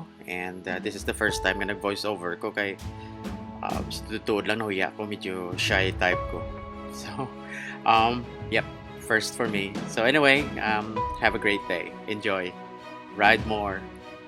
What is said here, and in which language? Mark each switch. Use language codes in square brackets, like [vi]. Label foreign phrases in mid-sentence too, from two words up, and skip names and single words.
[en] And this is the first time [ceb] na nag-voice over ko kay tutuod lang nahuya ko, medyo [en] shy type [ceb] ko. [en] So, yep, first for me. So anyway, have a great day. Enjoy. Ride more.